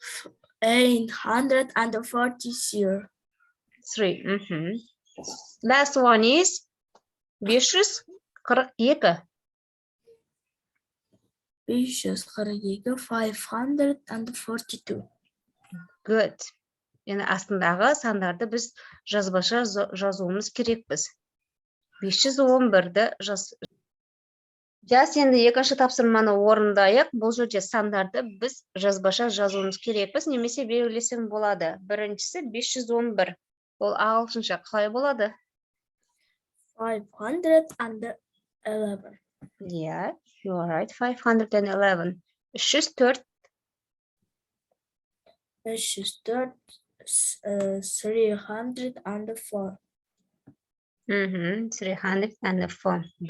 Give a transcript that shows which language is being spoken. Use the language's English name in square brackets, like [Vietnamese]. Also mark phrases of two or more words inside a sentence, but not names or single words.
[English] 840. 3. Last one is 542. 542. 542. Good. [Kazakh] Енді астындағы сандарды біз жазбаша жазуымыз керекпіз. 511-ді жас енді екінші тапсырманы орындайық. Бұл жерде сандарды біз жазбаша жазуымыз керекпіз, немесе белгілесем болады. Біріншісі 511. Ол ағылшынша қалай болады? [English] 511. Yeah, you are right. 511. 304. 304. 304. 304. 540.